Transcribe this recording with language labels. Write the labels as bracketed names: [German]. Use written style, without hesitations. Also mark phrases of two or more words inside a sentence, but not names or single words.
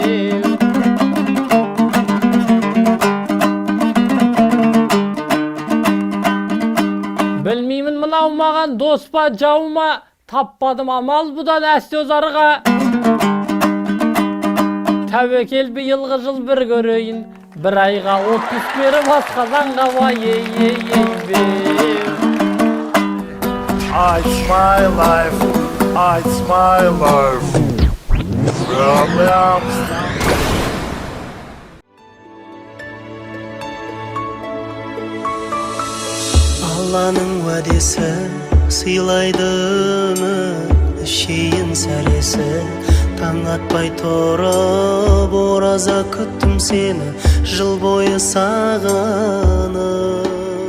[Kazakh] Білмеймін мынау маған дос па жау ма, таппадым амал бұдан әсте озарға. Тәуекел биылғы жыл бір көрейін, бір айға отпүс беріп асқазанға, ей бе. [English] It's my life, it's my life. [Kazakh] Алланың уәдесі сыйлайдымы шейін сәресі. Таң атпай тұрып ораза күттім сені, жыл бойы сағынып.